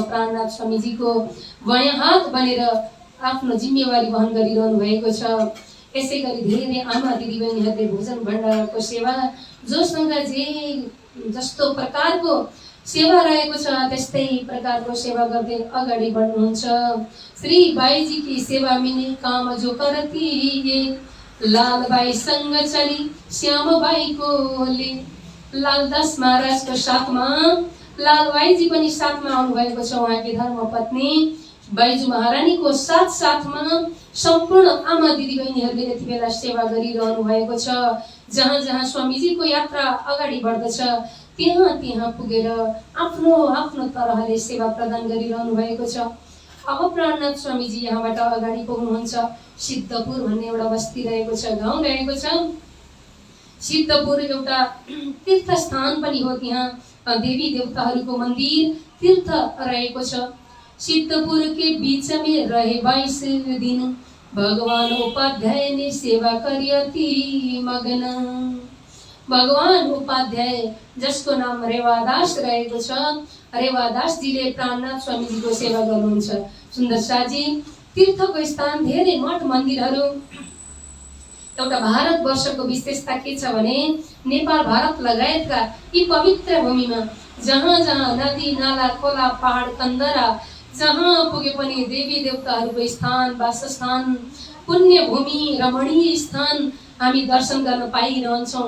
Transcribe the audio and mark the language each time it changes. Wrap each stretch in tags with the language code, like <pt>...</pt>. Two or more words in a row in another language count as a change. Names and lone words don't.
<ne>प्राणनाथ स्वामीजीको बायाँ हात बनेर आफ्नो जिम्मेवारी वहन गरिरहनु भएको छ। यसै गरी धेरै आमा दिदीबहिनीहरूले भोजन भण्डारको सेवा जोसँग जे जस्तो प्रकारको सेवा रहेको छ त्यस्तै प्रकारको सेवा गर्दै अगाडि बढ्नुहुन्छ।</ne> <hi>श्री बाईजी की सेवा मिने काम जो करती ये लाल बाई संग चली श्याम बाई को ले।</hi> <ne>लालदास महाराजको साथमा लालबाईजी पनि साथमा आउनु भएको छ। उहाँकी धर्मपत्नी बाइजू महारानीको साथ साथमा सम्पूर्ण आमा दिदीबहिनीहरूले यति बेला सेवा गरिरहनु भएको छ। जहाँ जहाँ स्वामीजीको यात्रा अगाडि बढ्दछ त्यहाँ त्यहाँ पुगेर आफ्नो आफ्नो तरहले सेवा प्रदान गरिरहनु भएको छ। अब प्राणनाथ स्वामीजी यहाँबाट अगाडि पुग्नुहुन्छ। सिद्धपुर भन्ने एउटा बस्ती रहेको छ, गाउँ रहेको छ। सिद्धपुर एउटा तीर्थ स्थान पनि हो। त्यहाँ देवी देवताहरूको मन्दिर तीर्थ रहेको छ।</ne> <hi>सिद्धपुर के बीच में रहे 22 दिन, भगवान उपाध्याय ने सेवा करी अति मगन।</hi> <ne>भगवान उपाध्याय जसको नाम रेवादास रहेको छ, रेवादासजीले प्राणनाथ स्वामीजीको सेवा गर्नुहुन्छ। सुन्दर शाहजी, तीर्थको स्थान धेरै मठ मन्दिरहरू। एउटा भारतवर्षको विशेषता के छ भने नेपाल भारत लगायतका यी पवित्र भूमिमा जहाँ जहाँ नदी नाला खोला पहाड कन्दरा जहाँ पुगे पनि देवी देवताहरूको स्थान, वासस्थान, पुण्य भूमि, रमणीय स्थान हामी दर्शन गर्न पाइरहन्छौँ।</ne>